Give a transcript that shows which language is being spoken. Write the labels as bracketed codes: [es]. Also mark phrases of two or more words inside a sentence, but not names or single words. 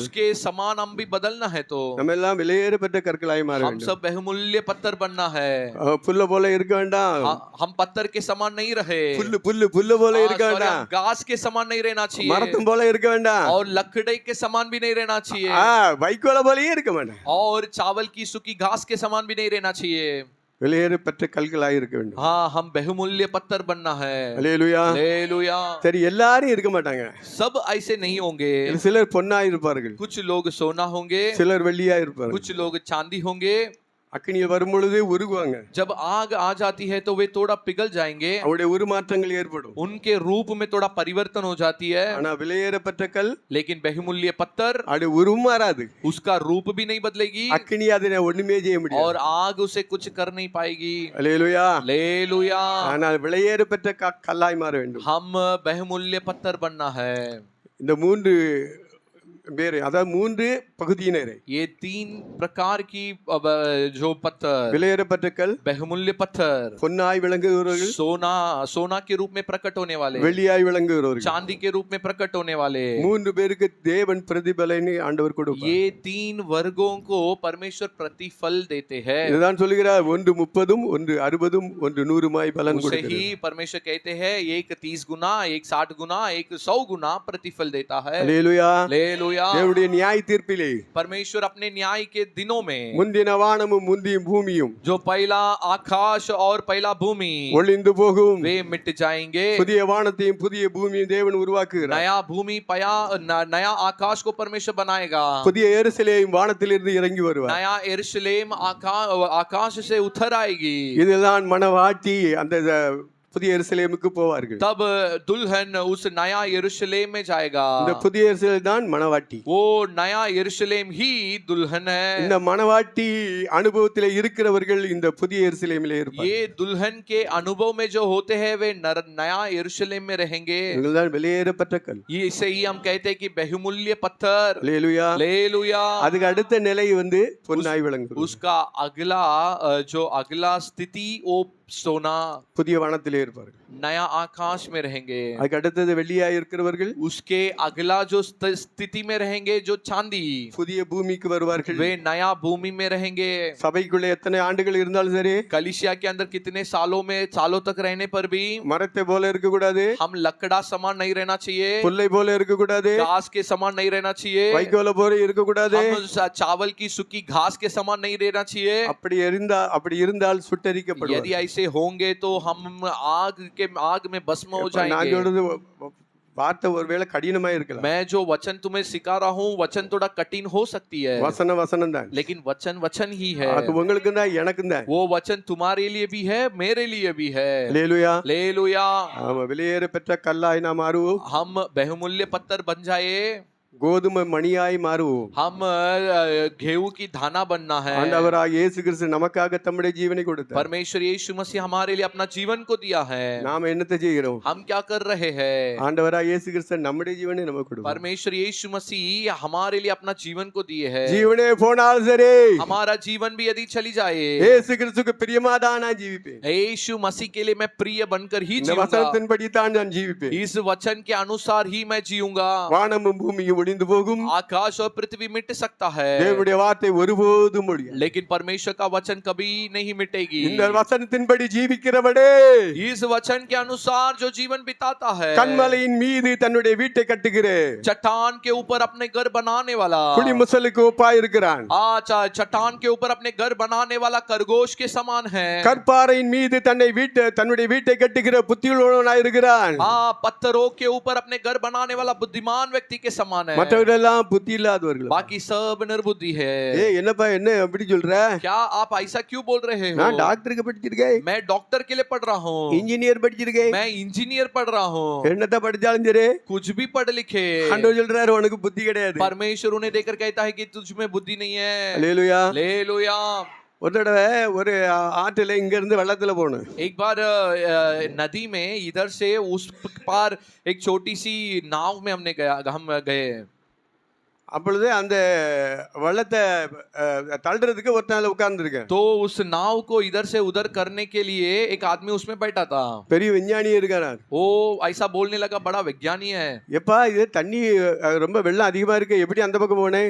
[hi] उसके समान हम भी बदलना है तो [ta] நம்ம எல்லாம் விலையேறப்பட்ட கற்களாய் மாற [hi] हम [ta] வேண்டும். [hi] सब बहुमूल्य पत्थर बनना है। [ta] புல்ல போல இருக்க வேண்டாம். [hi] हम पत्थर के समान नहीं रहे, [ta] புல்லு போல இருக்க sorry, வேண்டாம். [hi] हम घास के समान नहीं रहना चाहिए [ta] மரத்தம் போல இருக்க வேண்டாம். [hi] और लकड़ी के समान भी नहीं रहना चाहिए [ta] வைக்கோல போலயே இருக்க வேண்டாம். [hi] और चावल की सूखी घास के समान भी नहीं रहना चाहिए। [ta] விலையேறப்பட்ட கற்களாய் இருக்க வேண்டும். [hi] हाँ, हम बहुमूल्य पत्थर बनना है। [ta] அல்லேலூயா. [hi] हालेलुया। [ta] சரி, எல்லாரும் இருக்க மாட்டாங்க. [hi] सब ऐसे नहीं होंगे, [ta] சிலர் பொன்னாய் இருப்பார்கள், [hi] कुछ लोग सोना होंगे, [ta] சிலர் வெள்ளியாய் இருப்பார்கள். [hi] कुछ लोग चांदी होंगे। [ta] அக்கினியில் வரும் பொழுது உருகுவாங்க. [hi] जब आग आ जाती है तो वे थोड़ा पिघल जाएंगे, [ta] அவருடைய உருமாற்றங்கள் ஏற்படும். [hi] उनके रूप में थोड़ा परिवर्तन हो जाती है। [ta] ஆனா விலையேறப்பட்ட கல் [hi] लेकिन बहुमूल्य पत्थर [ta] அது உருமாறாது. [hi] उसका रूप भी नहीं बदलेगी [ta] அக்கினி அதை ஒண்ணுமே செய்ய முடியாது. [hi] और आग उसे कुछ कर नहीं पाएगी। [ta] அல்லேலூயா. [hi] हालेलुया। [ta] ஆனால் விலையேறப்பட்ட கல்லாய் மாற வேண்டும். [hi] हम बहुमूल्य पत्थर बनना है। [ta] இந்த மூன்று பேர், அதாவது மூன்று பகுதியினரை, [hi] ये तीन प्रकार की जो पत्थर, [ta] விலையேறப்பட்ட கல், [hi] बहुमूल्य पत्थर, [ta] பொன்னாய் விளங்குகிறவர்கள், [hi] सोना के रूप में प्रकट होने वाले, [ta] வெள்ளியாய் விளங்குகிறவர்கள், [hi] चांदी के रूप में प्रकट होने वाले, [ta] மூன்று பேருக்கு தேவன் பிரதிபலனை ஆண்டவர் கொடுப்பார். [hi] ये तीन वर्गों को परमेश्वर प्रतिफल देते हैं। [ta] இதுதான் சொல்லுகிறார், ஒன்று 30, ஒன்று 60, ஒன்று 100 பலன் [hi] उसे [ta] கொடுக்கிறது. [hi] ही परमेश्वर कहते हैं एक 30 गुना, एक 60 गुना, एक 100 गुना प्रतिफल देता है। [ta] அல்லேலூயா. [hi] हालेलुया। [ta] தேவனுடைய நியாய தீர்ப்பிலே [hi] परमेश्वर अपने न्याय के दिनों में [ta] முந்தின வானமும் முந்திய பூமியும் [hi] जो पहला आकाश और पहला भूमि [ta] ஒளிந்து போகும், [hi] वे मिट जाएंगे, [ta] புதிய வானத்தையும் புதிய பூமியும் தேவன் உருவாக்குகிறார். [hi] नया भूमि पया नया आकाश को परमेश्वर बनाएगा, [ta] புதிய எருசலேம் வானத்திலிருந்து இறங்கி வருவார். [hi] नया यरूशलेम आकाश से उतर आएगी। [ta] இதுதான் மணவாட்டி அந்த புதிய எருசலேமுக்கு போவார்கள். [hi] तब दुल्हन उस नया यरूशलेम में जाएगा। [ta] இந்த புதிய எருசலேம் தான் மணவாட்டி. [hi] वो नया यरूशलेम ही दुल्हन है। [ta] இந்த மணவாட்டி அனுபவத்திலே இருக்கிறவர்கள் இந்த புதிய எருசலேமிலே இருப்பார்கள். [hi] ये दुल्हन के अनुभव में जो होते हैं वे नया यरूशलेम में रहेंगे। [ta] இதுதான் வெளியேறப்பட்ட கல். [hi] ये इसे ही हम कहते हैं कि बहुमूल्य पत्थर। [ta] அல்லேலூயா. [hi] हालेलुया। [ta] அதுக்கு அடுத்த நிலை வந்து பொன்னாய் விளங்கும். [hi] उसका अगला स्थिति वो सोना, [ta] புதிய வானத்திலே இருப்பார்கள். [hi] नया आकाश में रहेंगे। [ta] அதுக்கு அடுத்தது வெள்ளியாய் இருக்கிறவர்கள் [hi] उसके अगला जो स्थिति में रहेंगे जो चांदी, [ta] புதிய பூமிக்கு வருவார்கள். [hi] वे नया भूमि में रहेंगे। [ta] சபைக்குள்ள எத்தனை ஆண்டுகள் இருந்தாலும் சரி, [hi] कलीसिया के अंदर कितने सालों तक रहने पर भी [ta] மரத்தை போல இருக்க கூடாது, [hi] हम लकड़ा समान नहीं रहना चाहिए, [ta] புல்லை போல இருக்க கூடாது, [hi] घास के समान नहीं रहना चाहिए, [ta] வைக்கோல போல இருக்க கூடாது. [hi] हम चावल की सूखी घास के समान नहीं रहना चाहिए। [ta] அப்படி இருந்தால் சுட்டரிக்கப்படுவார். [hi] यदि ऐसे होंगे तो हम आग में भस्म हो [ta] நான் [hi] जाएंगे। [ta] சொல்றது வார்த்தை ஒருவேளை கடினமா இருக்கலாம். [hi] मैं जो वचन तुम्हें सिखा रहा हूँ वचन थोड़ा कठिन हो सकती है, [ta] வசனம் தான். [hi] लेकिन वचन ही है। [ta] அது உங்களுக்கு தான் எனக்கும் தான். [hi] वो वचन तुम्हारे लिए भी है, मेरे लिए भी है। [ta] அல்லேலூயா. [hi] हालेलुया। [ta] ஆமா, வெளியேறப்பட்ட கல்லாய் நாம் மாறுவோம். [hi] हम बहुमूल्य पत्थर बन जाए, [ta] கோதுமை மணியாய் மாறுவோம். [hi] हम गेहूं की दाना बनना है। [ta] ஆண்டவராகிய இயேசு கிறிஸ்து நமக்காக தம்முடைய ஜீவனை கொடுத்தார். [hi] परमेश्वर यीशु मसीह हमारे लिए अपना जीवन को दिया है। [ta] நாம என்னத்தை செய்கிறோம்? [hi] हम क्या कर रहे हैं? [ta] ஆண்டவராகிய இயேசு கிறிஸ்து நம்முடைய ஜீவனை நமக்கு கொடுத்தார். [hi] परमेश्वर यीशु मसीह हमारे लिए अपना जीवन को दिए है। [ta] ஜீவனே போனால் சரி, [hi] हमारा जीवन भी यदि चली जाए, [ta] இயேசு கிறிஸ்துக்கு பிரியமாதான் நான் ஜீவிப்பேன். [hi] यीशु मसीह के लिए मैं प्रिय बनकर ही [ta] இந்த [hi] जीऊंगा। [ta] வசனத்தின்படி தான் நான் ஜீவிப்பேன். [hi] इस वचन के अनुसार ही मैं जीऊंगा। [ta] வானமும் பூமியும் ஒளிந்து போகும், [hi] आकाश और पृथ्वी मिट सकता है, [ta] தேவனுடைய வார்த்தை ஒருபோதும் ஒழியாது. [hi] लेकिन परमेश्वर का वचन कभी नहीं मिटेगी। [ta] இந்த வசனத்தின்படி ஜீவிக்கிறவனே [hi] इस वचन के अनुसार जो जीवन बिताता है, [ta] கன்மலையின் மீது தன்னுடைய வீட்டை கட்டுகிறேன், [hi] चट्टान के ऊपर अपने घर बनाने वाला, [ta] குடிமுசலுக்கு ஒப்பாய் இருக்கிறான். [hi] चट्टान के ऊपर अपने घर बनाने वाला खरगोश के समान है। [ta] கற்பாறையின் மீது தன்னுடைய வீட்டை கட்டுகிற புத்தியுள்ளவனாய் இருக்கிறான். [hi] पत्थरों के ऊपर अपने घर बनाने वाला बुद्धिमान व्यक्ति के समान बुद्धिमान है, [ta] மற்றவரெல்லாம் புத்தி இல்லாதவர்கள். [hi] बाकी सब निर्बुद्धि है। [ta] என்னப்பா என்ன அப்படி சொல்ற? [hi] क्या आप ऐसा क्यों बोल रहे हो? [ta] நான் டாக்டருக்கு படிச்சிருக்கேன், [hi] मैं डॉक्टर के लिए पढ़ रहा हूँ, [ta] இன்ஜினியர் படிச்சிருக்கேன், [hi] मैं इंजीनियर पढ़ रहा हूँ, [ta] என்னத்த படிச்சாலும் சரி [hi] कुछ भी पढ़ लिखे, [ta] ஆண்டவர் சொல்றாரு உனக்கு புத்தி கிடையாது. [hi] परमेश्वर उन्हें देखकर कहता है कि तुझ में बुद्धि नहीं है। [ta] அல்லேலூயா. [hi] हालेलुया। [ta] ஒரு தடவை ஒரு ஆற்றுல இங்க இருந்து வெள்ளத்துல போகணும். [hi] एक बार नदी में इधर से उस पार एक छोटी सी नाव में हम गए। [ta] அப்பொழுது அந்த வெள்ளத்தை தள்ளுறதுக்கு ஒருத்தனால உட்கார்ந்துருக்கேன். [hi] तो उस नाव को इधर से उधर करने के लिए एक आदमी उसमें बैठा था। [ta] பெரிய விஞ்ஞானி இருக்காரு. [hi] वो ऐसा बोलने लगा, बड़ा वैज्ञानिक है। [ta] எப்பா இது தண்ணி ரொம்ப வெள்ளம் அதிகமா இருக்கு, எப்படி அந்த பக்கம் போனேன்?